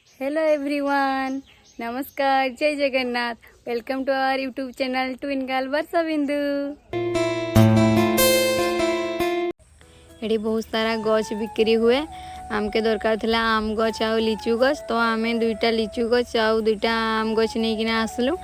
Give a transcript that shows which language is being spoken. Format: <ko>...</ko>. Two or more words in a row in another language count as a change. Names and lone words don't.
<en>Hello everyone,</en> <or>ନମସ୍କାର, ଜୟ ଜଗନ୍ନାଥ।</or> <en>Welcome to our YouTube channel Twin Girl Varsha Bindu.</en> <or>ଏଠି ବହୁତ ସାରା ଗଛ ବିକ୍ରି ହୁଏ। ଆମକୁ ଦରକାର ଥିଲା ଆମ୍ବ ଗଛ ଆଉ ଲିଚୁ ଗଛ, ତ ଆମେ ଦୁଇଟା ଲିଚୁ ଗଛ ଆଉ ଦୁଇଟା ଆମ୍ବ ଗଛ ନେଇ ଆସିଲୁ।</or>